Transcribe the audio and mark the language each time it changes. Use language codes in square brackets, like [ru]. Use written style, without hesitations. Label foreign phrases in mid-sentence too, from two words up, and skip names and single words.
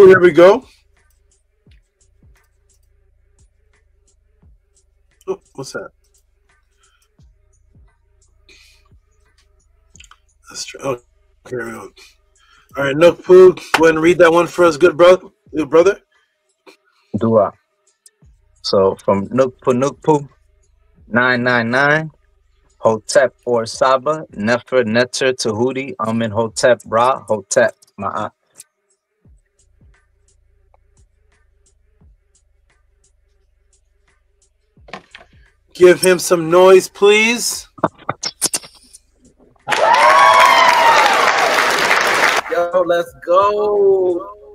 [en] Here we go. Oh, what's that? That's true. Oh, here we go. All right, Nukpu, go ahead and read that one for us, good brother. Dua. So from Nukpu 999. Hotep or Saba, Nefer, Neter, Tehuti, Amen, Hotep, Ra, Hotep, Ma'at. Give him some noise, please. Yo, let's go.